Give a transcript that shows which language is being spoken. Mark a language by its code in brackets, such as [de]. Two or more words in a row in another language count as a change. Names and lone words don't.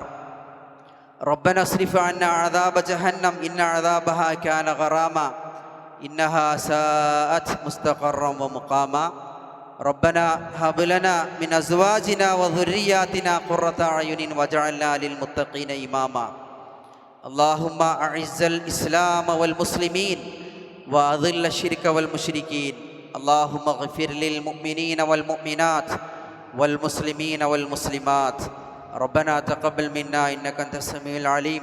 [ar] ربنا اصرف عنا عذاب جهنم إن عذابها كان غراما إنها ساءت مستقرا ومقاما. ربنا هب لنا من أزواجنا وذرياتنا قرة أعين واجعلنا للمتقين إماما. اللهم أعز الإسلام والمسلمين وأذل الشرك والمشركين. اللهم اغفر للمؤمنين والمؤمنات والمسلمين والمسلمات. ربنا تقبل منا إنك أنت السميع العليم.